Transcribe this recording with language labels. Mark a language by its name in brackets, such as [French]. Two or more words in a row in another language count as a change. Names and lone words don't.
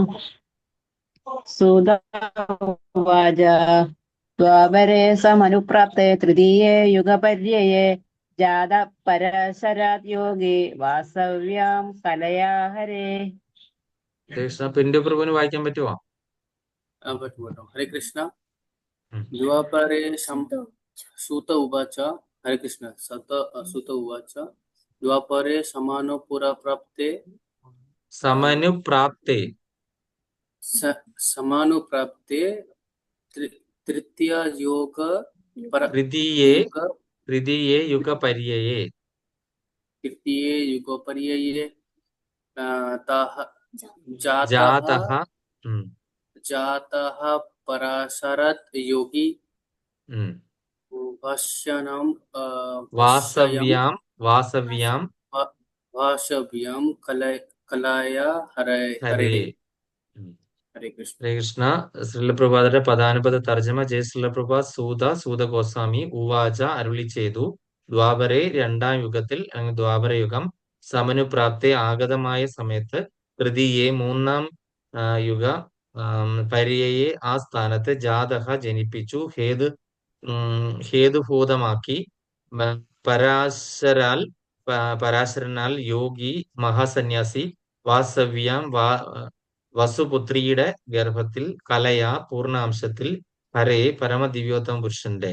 [Sanskrit] സൂത ഉവാച ദ്വാപരേ സമനുപ്രാപ്തേ തൃതീയേ യുഗപര്യയേ ജാതഃ പരാശരാദ്യോഗി വാസവ്യാം കലയാ ഹരേ. ഹരേ കൃഷ്ണ. [Malayalam] പിന്റു പ്രഭുവിന് വായിക്കാൻ പറ്റുമോ? [Sanskrit] പറ്റും. ഹരേ കൃഷ്ണ. ദ്വാപരേ സൂത ഉവാച हरे कृष्ण सुत उवाच द्वापरे समानुपुरप्राप्ते സമനുപ്രാപ്തേ समानुप्राप्ते तृतीय योग തൃതീയേ योग തൃതീയേ യുഗപര്യയേ तृतीय युगपर्यये ताः ജാതഃ ഉം, जातः पराशरत् योगी ഉം. भाष्यनं വാസവ്യാം വാസവ്യാം भाषव्यं कलाय हरे ഹരേ. हरे ഉം. हरे कृष्ण ഹരേ കൃഷ്ണ. [Malayalam] ശ്രീലപ്രഭാതരുടെ പദാനുപദ തർജ്ജമ ജയ ശ്രീലപ്രഭാത് [Sanskrit] സൂത ഗോസ്വാമി ഉവാച [Malayalam] അരുളി ചെയ്തു. ദ്വാപരെ രണ്ടാം യുഗത്തിൽ അല്ലെങ്കിൽ ദ്വാപരയുഗം സമനുപ്രാപ്തി ആഗതമായ സമയത്ത് തൃതീയെ മൂന്നാം യുഗ പര്യയെ ആ സ്ഥാനത്ത് ജാതഹ ജനിപ്പിച്ചു ഹേതുഭൂതമാക്കി പരാശരാൽ പരാശരനാൽ യോഗി മഹാസന്യാസി വാസവ്യാം വസുപുത്രിയുടെ ഗർഭത്തിൽ കലയ പൂർണ്ണാംശത്തിൽ ഹരേ പരമദിവ്യോത്തമ പുരുഷന്റെ.